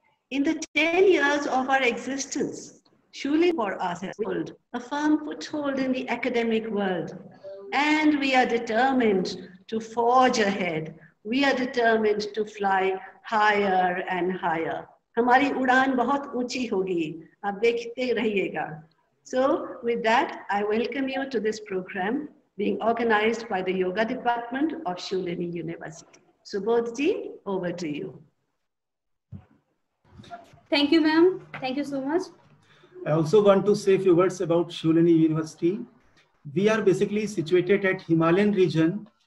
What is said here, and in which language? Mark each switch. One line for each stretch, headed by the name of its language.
English: In the 10 years of our existence, Shulini for us has built a firm foothold in the academic world, and we are determined to forge ahead. We are determined to fly higher and higher.
Hindi: हमारी उड़ान बहुत ऊंची होगी, आप देखते रहिएगा.
English: So with that, I welcome you to this program being organized by the Yoga Department of Shulini University. Subodhji, over to you. Thank you, ma'am. Thank you so much. I also want to say a few words about Shulini University. We are basically situated at Himalayan region.